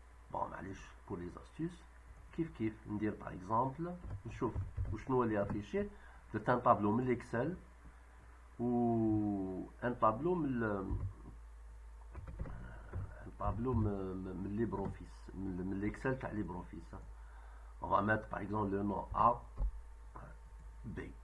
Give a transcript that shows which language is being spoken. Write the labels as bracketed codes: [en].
[fr] Bon, [ar] معليش [fr] pour les astuces. [ar] كيف ندير [fr] par exemple [ar] نشوف وشنو اللي affiché. [fr] C'est un tableau من l'Excel ou un tableau من LibreOffice, من l'Excel تاع LibreOffice. On va mettre par exemple le nom A, B.